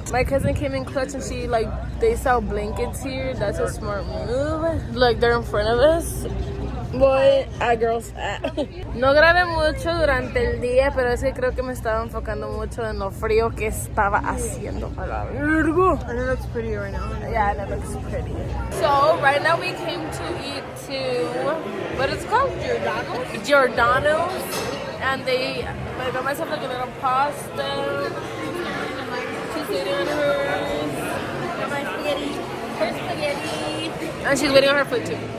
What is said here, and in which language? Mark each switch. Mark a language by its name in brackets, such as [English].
[English] My cousin came in clutch and she they sell blankets here. That's a smart move. Like they're in front of us. Boy, a girl's fat. [Spanish] No grabé mucho durante el día, pero es que creo que me estaba enfocando mucho en lo frío que estaba haciendo. A la verga. [English] And it looks pretty right now. Yeah, and it looks pretty. So right now we came to eat to, what is it called? Giordano's. And I got myself like a little pasta. She's waiting on her spaghetti. And she's waiting on her food too.